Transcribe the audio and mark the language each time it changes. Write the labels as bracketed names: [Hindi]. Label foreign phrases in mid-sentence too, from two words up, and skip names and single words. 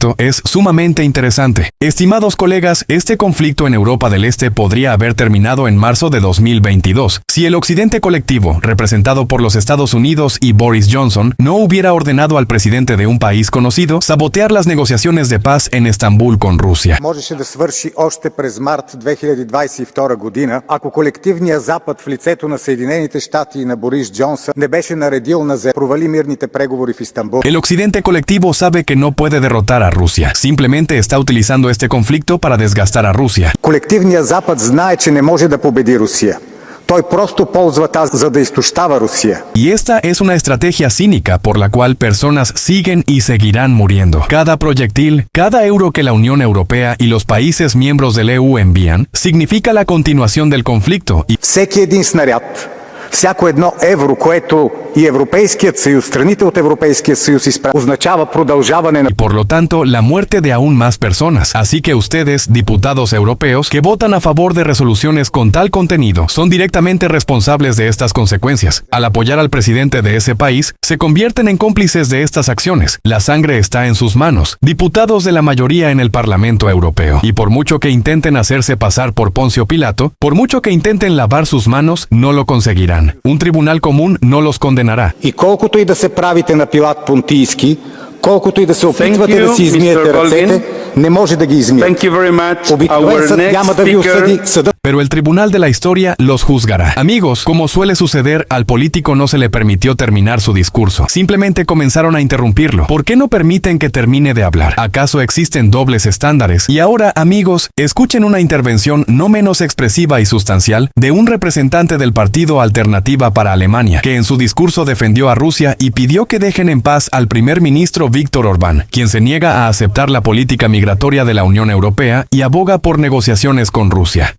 [Spanish] Es sumamente interesante. Estimados colegas, este conflicto en Europa del Este podría haber haber terminado en marzo de 2022, si el occidente colectivo, representado por los Estados Unidos y Boris Johnson, no hubiera ordenado al presidente de un país conocido sabotear las negociaciones de paz en Estambul con Rusia. [Bulgarian] Можеше да свърши още през март 2022 година, ако колективният Запад в лицето на Съединените щати и на Борис Джонсън не беше наредил на провали мирните преговори в Истанбул. [Spanish] El occidente colectivo sabe que no puede derrotar a Rusia. Simplemente está utilizando este conflicto para desgastar a Rusia. [Bulgarian] Колективният Запад знае, че не може да победи Русия. Той просто ползва тази, за да изтощава Русия. [Spanish] Y esta es una estrategia cínica por la cual personas siguen y seguirán muriendo. Cada proyectil, cada euro que la Unión Europea y los países miembros del EU envían, significa la continuación del conflicto. [Bulgarian] Всеки един снаряд, всяко едно евро, което и Европейският съюз, страните от Европейския съюз изпращат, означава продължаване на... [Spanish] Y por lo tanto, la muerte de aún más personas. Así que ustedes, diputados europeos, que votan a favor de resoluciones con tal contenido, son directamente responsables de estas consecuencias. Al apoyar al presidente de ese país, se convierten en cómplices de estas acciones. La sangre está en sus manos, diputados de la mayoría en el Parlamento Europeo. Y por mucho que intenten hacerse pasar por Poncio Pilato, por mucho que intenten lavar sus manos, no lo conseguirán. Un tribunal común no los condenará. [Bulgarian] И колкото и да се правите на Пилат Понтийски, колкото и да се опитвате да си измиете ръцете, не може да ги измиете. Обикновен съд няма да ви осъди, съдът... [Spanish] Pero el tribunal de la historia los juzgará. Amigos, como suele suceder, al político no se le permitió terminar su discurso. Simplemente comenzaron a interrumpirlo. ¿Por qué no permiten que termine de hablar? ¿Acaso existen dobles estándares? Y ahora, amigos, escuchen una intervención no menos expresiva y sustancial de un representante del Partido Alternativa para Alemania, que en su discurso defendió a Rusia y pidió que dejen en paz al primer ministro Víctor Orbán, quien se niega a aceptar la política migratoria de la Unión Europea y aboga por negociaciones con Rusia.